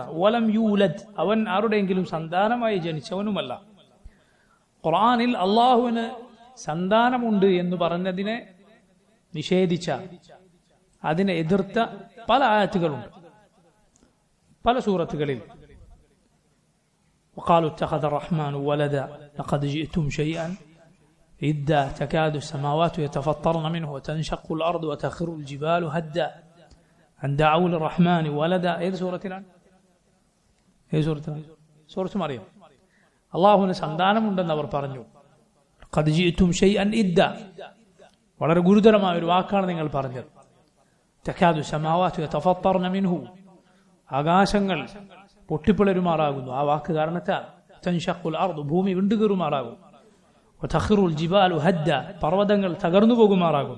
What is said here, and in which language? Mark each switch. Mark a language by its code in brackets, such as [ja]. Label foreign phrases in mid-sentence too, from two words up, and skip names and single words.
[ar] ولم يولد [ml] അവൻ ആരുടെയെങ്കിലും സന്താനമായി ജനിച്ചവനുമല്ല. ഖുർആനിൽ അള്ളാഹുവിന് സന്താനമുണ്ട് എന്ന് പറഞ്ഞതിനെ നിഷേധിച്ച, അതിനെ എതിർത്ത പല ആയത്തുകളുണ്ട് പല സൂറത്തുകളിൽ. [ar] وقالوا اتخذ الرحمن ولدا لقد جئتم شيئا إدا تكاد السماوات يتفطرن منه وتنشق الأرض وتخر الجبال هدا أن دعوا للرحمن ولدا. [ml] ഏത് സൂറത്തിലാണ്? സൂറത്ത് മറിയം. അള്ളാഹുവിന് സന്താനമുണ്ടെന്ന് അവർ പറഞ്ഞു. [ar] قد جئتم شيئا إدا [ml] വളരെ ഗുരുതരമായ ഒരു വാക്കാണ് നിങ്ങൾ പറഞ്ഞത്. [ar] تكاد السماوات يتفطرن منه [ml] ആകാശങ്ങൾ പൊട്ടിപ്പിളരുമാറാകുന്നു ആ വാക്ക് കാരണത്താൽ. [ar] تنشق الأرض [ml] ഭൂമി വിണ്ടുകീറുമാറാകും. [ar] وتخر الجبال هدا [ml] പർവ്വതങ്ങൾ തകർന്നു പോകുമാറാകും.